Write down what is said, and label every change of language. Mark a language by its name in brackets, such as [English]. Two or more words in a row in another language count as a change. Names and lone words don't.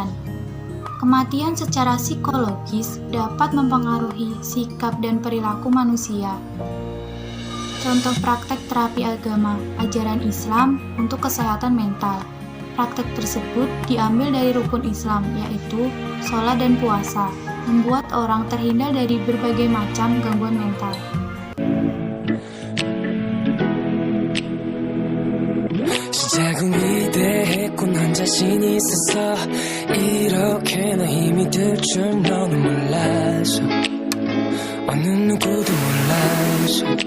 [Indonesian] Kematian secara psikologis dapat mempengaruhi sikap dan perilaku manusia. Contoh praktek terapi agama, ajaran Islam untuk kesehatan mental. Praktek tersebut diambil dari rukun Islam, yaitu sholat dan puasa, membuat orang terhindar dari berbagai macam gangguan mental. [Korean] 시작은 위대했고 난 자신이 있었어 이렇게나 힘이 들 줄 너는 몰라서 어느 누구도 몰라서